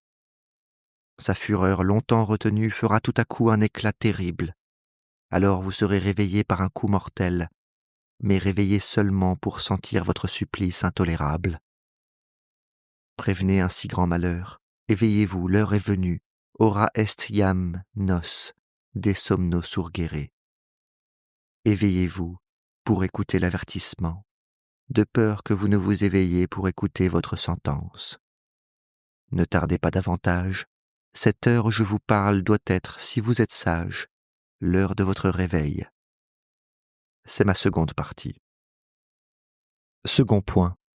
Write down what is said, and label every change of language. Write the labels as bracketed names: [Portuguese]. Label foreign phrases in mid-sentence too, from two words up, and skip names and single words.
[French] Sa fureur longtemps retenue fera tout à coup un éclat terrible. Alors vous serez réveillés par un coup mortel, mais réveillés seulement pour sentir votre supplice intolérable. Prévenez un si grand malheur, éveillez-vous, l'heure est venue, [Latin] ora est iam nos, de somno surgere. [French] Éveillez-vous pour écouter l'avertissement, de peur que vous ne vous éveilliez pour écouter votre sentence. Ne tardez pas davantage, cette heure où je vous parle doit être, si vous êtes sage, l'heure de votre réveil. C'est ma seconde partie. Second point.